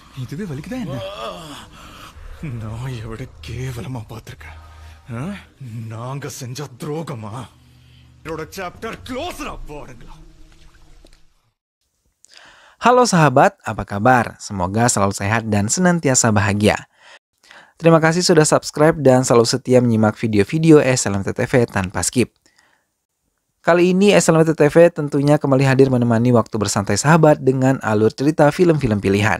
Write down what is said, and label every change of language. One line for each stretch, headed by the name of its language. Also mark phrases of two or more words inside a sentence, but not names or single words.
Tamil: இதுவே வலிக்குதா என்ன? நான் எவ்வளவு கேவலமா பார்த்திருக்கேன். நாங்க செஞ்ச துரோகமா? இதோட
English: chapter closeரா
Tamil: போடுங்களா.
Indonesian: Halo sahabat, apa kabar? Semoga selalu sehat dan senantiasa bahagia. Terima kasih sudah subscribe dan selalu setia menyimak video-video SLMT-TV tanpa skip. Kali ini SLMT-TV tentunya kembali hadir menemani waktu bersantai sahabat dengan alur cerita film-film pilihan.